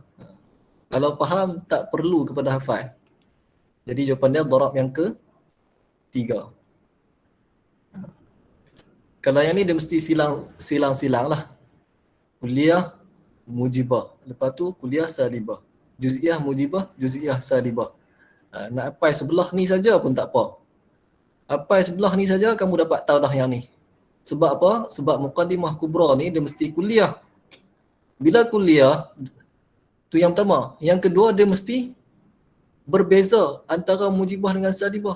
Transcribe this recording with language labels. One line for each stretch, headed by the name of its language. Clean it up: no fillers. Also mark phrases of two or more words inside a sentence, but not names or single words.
Malay: Kalau faham tak perlu kepada hafal. Jadi jawapan dia darab yang ke 3. Kalau yang ni dia mesti silang lah.
Arabic: كلية موجبة.
Malay: Lepas tu
Arabic: كلية سالبة. جزئية موجبة جزئية سالبة.
Malay: Nak hafal sebelah ni saja pun tak apa. Hafal sebelah ni saja kamu dapat tahu dah yang ni. Sebab apa? Sebab
Arabic: مقدمة كبرى
Malay: ni dia mesti kuliah. Bila kuliah, tu yang pertama. Yang kedua dia mesti berbeza antara mujibah dengan salibah.